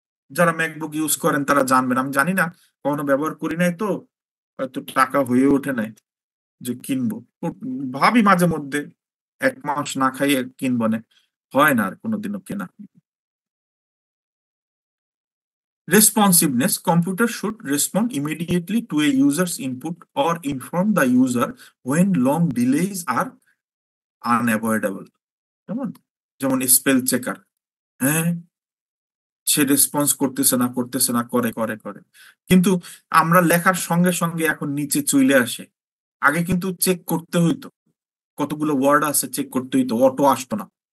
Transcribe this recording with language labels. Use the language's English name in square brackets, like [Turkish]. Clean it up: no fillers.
[Bangla] যারা MacBook use করেন তারা জানবেন, আমি জানি না, কখনো ব্যবহার করি নাই তো, হয়তো টাকা হয়ে ওঠে নাই যে কিনবো। ভাবি মাঝে মধ্যে 1 মাস না খাইয়ে কিনবো না, হয় না আর কোনোদিনও কেনা। [English] Responsiveness: computer should respond immediately to a user's input or inform the user when long delays are unavoidable. [Bangla] যেমন যেমন স্পেল চেকার, হ্যাঁ, সে রেসপন্স করতেছে না, করে করে করে, কিন্তু আমরা লেখার সঙ্গে সঙ্গে এখন নিচে চলে আসে। আগে কিন্তু চেক করতে হইতো, কতগুলো ওয়ার্ড আছে চেক করতে হইতো, অটো আসতো না।